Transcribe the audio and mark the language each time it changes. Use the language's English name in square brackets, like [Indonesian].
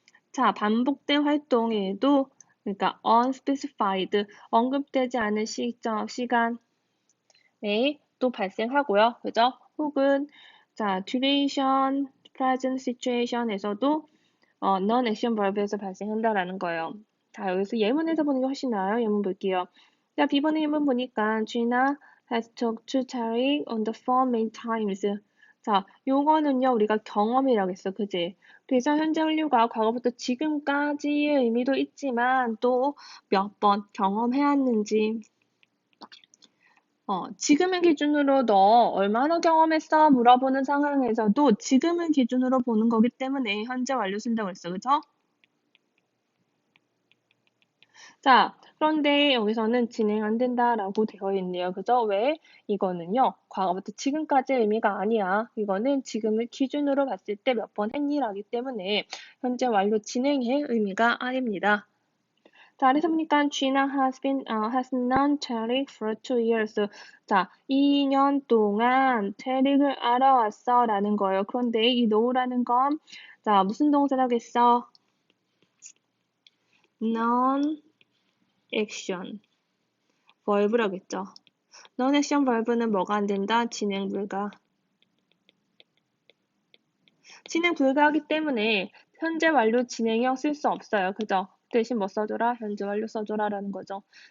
[Korean] 자, 반복된 활동에도 그러니까 unspecified 언급되지 않은 시간에 또 발생하고요. 그죠? 혹은 자, duration, present situation에서도 non-action verb에서 발생한다라는 거예요. 자, 여기서 예문에서 보는 게 훨씬 나아요. 예문 볼게요. 자, B번의 예문 보니까 [English] Gina has talked to Terry on the phone many times. [Korean] 자, 요거는요, 우리가 경험이라고 했어. 그지? 그래서 현재 완료가 과거부터 지금까지의 의미도 있지만 또 몇 번 경험해왔는지 지금을 기준으로 너 얼마나 경험했어? 물어보는 상황에서도 지금을 기준으로 보는 거기 때문에 현재 완료 쓴다고 했어. 그죠? 자, 그런데 여기서는 진행 안 된다라고 되어 있네요. 그죠? 왜? 이거는요, 과거부터 지금까지의 의미가 아니야. 이거는 지금을 기준으로 봤을 때 몇 번 했니라기 때문에 현재 완료 진행의 의미가 아닙니다. 자, 그래서 보니까 [English] Gina has known Tarek for 2 years. [Korean] 자, 2년 동안 테릭을 알아왔어 라는 거예요. 그런데 이 know라는 건, 자, 무슨 동사라겠어? [English] non-action verb라겠죠. [Korean] non-action verb는 뭐가 안 된다? 진행 불가. 진행 불가하기 때문에 현재 완료 진행형 쓸 수 없어요. 그죠? 대신 뭐 써줘라? 현재 완료 써줘라라는 거죠.